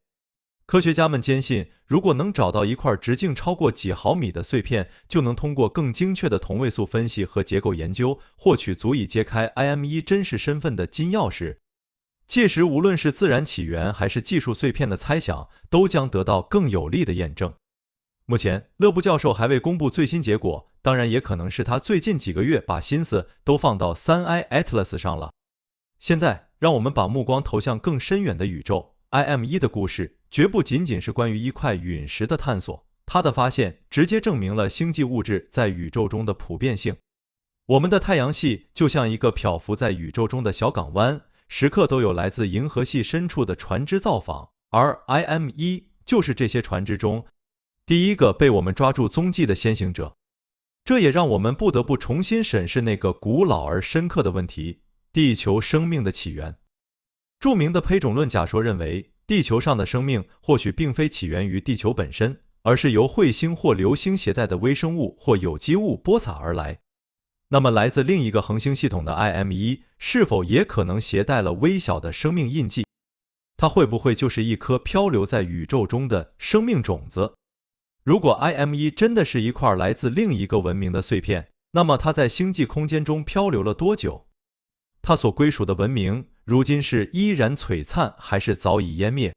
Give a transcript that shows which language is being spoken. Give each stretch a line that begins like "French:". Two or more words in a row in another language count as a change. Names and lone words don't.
Chinese: 科學家們堅信，如果能找到一塊直徑超過幾毫米的碎片，就能通過更精確的同位素分析和結構研究，獲取足以揭開 IME 真實身份的金鑰匙。屆時，無論是自然起源還是技術碎片的猜想，都將得到更有力的驗證。目前，勒布教授還未公布最新結果，當然也可能是他最近幾個月把心思都放到 3I Atlas 上了。現在，讓我們把目光投向更深遠的宇宙。IME 的故事絕不僅僅是關於一塊隕石的探索，它的發現直接證明了星際物質在宇宙中的普遍性。我們的太陽系就像一個漂浮在宇宙中的小港灣，時刻都有來自銀河系深處的船隻造訪，而 IME 就是這些船隻中第一個被我們抓住蹤跡的先行者。這也讓我們不得不重新審視那個古老而深刻的問題：地球生命的起源。著名的胚種論假說認為，地球上的生命或許並非起源於地球本身，而是由彗星或流星攜帶的微生物或有機物播撒而來。那麼，來自另一個恆星系統的 IME 是否也可能攜帶了微小的生命印記？它會不會就是一顆漂流在宇宙中的生命種子？如果 IME 真的是一塊來自另一個文明的碎片，那麼它在星際空間中漂流了多久？它所歸屬的文明如今是依然璀璨，還是早已湮滅？